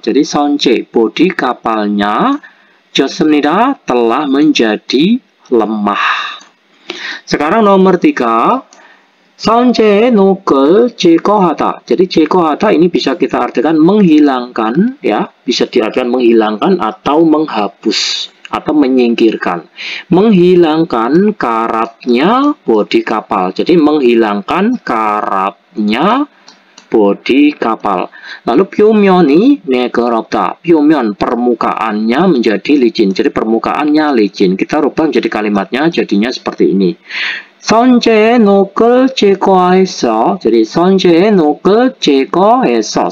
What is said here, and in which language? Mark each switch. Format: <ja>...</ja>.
<id>Jadi 선체 bodi kapalnya 졌습니다 telah menjadi lemah. Sekarang nomor 3,</id> <ko>선체의 녹을 제거하다.</ko> <id>Jadi 제거하다 ini bisa kita artikan menghilangkan ya, bisa diartikan menghilangkan atau menghapus atau menyingkirkan. Menghilangkan karatnya bodi kapal. Jadi menghilangkan karatnya bodi kapal.</id> <ko>Lalu 표면이 매끄럽다.</ko> <id>표면 permukaannya menjadi licin. Jadi permukaannya licin. Kita rubah menjadi kalimatnya jadinya seperti ini.</id> <ko>선체의 녹을 제거해서.</ko> <id>Jadi</id> <ko>선체의 녹을 제거해서.</ko>